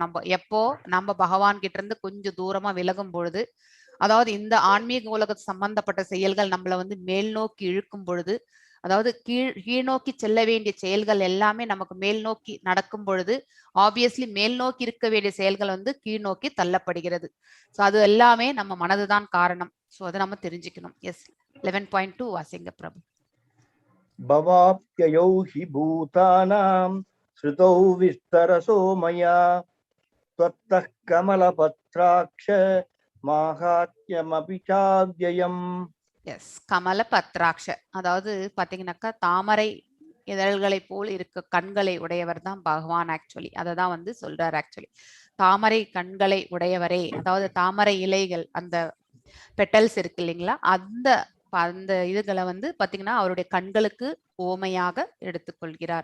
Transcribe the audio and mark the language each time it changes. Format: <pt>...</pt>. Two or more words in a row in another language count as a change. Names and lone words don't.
<ta>நம்ம எப்போ நம்ம பகவான் கிட்ட இருந்து கொஞ்சம் தூரமா விலகும் பொழுது, அதாவது இந்த ஆன்மீக உலக சம்பந்தப்பட்ட செயல்கள் நம்மள வந்து மேல் நோக்கி இழுக்கும் பொழுது, அதாவது கீழ் நோக்கி செல்ல வேண்டிய செயல்கள் எல்லாமே நமக்கு மேல் நோக்கி நடக்கும் பொழுது ஆப்வியஸ்லி மேல் நோக்கி இருக்க வேண்டிய செயல்கள் வந்து கீழ் நோக்கி தள்ளப்படுகிறது. சோ அது எல்லாமே நம்ம மனதுதான் காரணம். சோ அதை நம்ம தெரிஞ்சுக்கணும். எஸ், 11.2 வாசிங்க பிரபு.</ta> <sa>भवाप्ययौ हि भूतानां श्रुतौ विस्तरसो मया त्वत्तः कमलपत्राक्ष माहात्म्यमपि चाव्ययम्.</sa> <ta>எஸ், கமல பத்ராட்ச, அதாவது பாத்தீங்கன்னாக்கா தாமரை இதழ்களை போல் இருக்க கண்களை உடையவர் தான் பகவான். ஆக்சுவலி அதை தான் வந்து சொல்றார். ஆக்சுவலி தாமரை கண்களை உடையவரே, அதாவது தாமரை இலைகள் அந்த பெட்டல்ஸ் இருக்கு இல்லைங்களா, அந்த அந்த இதுகளை வந்து பாத்தீங்கன்னா அவருடைய கண்களுக்கு ஓமையாக எடுத்துக்கொள்கிறார்.</ta>